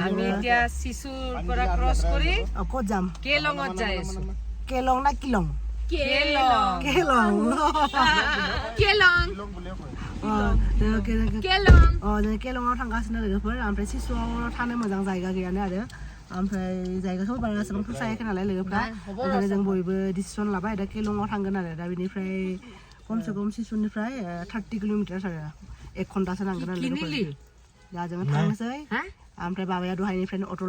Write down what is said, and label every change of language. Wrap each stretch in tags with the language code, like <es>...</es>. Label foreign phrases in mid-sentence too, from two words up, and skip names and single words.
<as>আমি এতিয়া শিশুৰ পৰা ক্রস কৰি ক'ত যাম কেলঙত যাই আছো কেলং না কিলং কেলং কেলং কেলং</as> <brx>কেলং जों केलङाव थांगासिनो लोगोफोर ओमफ्राय सिसुआव थानो मोजां जायगा गैयानो आरो ओमफ्राय जायगाखौ बारा एसेबां फसायाखै नालाय लोगोफ्रा ओंखायनो जों बयबो डिसिसन लाबाय दा केलङाव थांगोन आरो दा बेनिफ्राय खमसे खम सिसुनिफ्राय 30 किल'मिटार आरो 1 घन्टासो नांगोन आरो लोगोफोर दा जों थांनोसै ओमफ्राय बाबाया दहायनिफ्रायनो अटल</brx>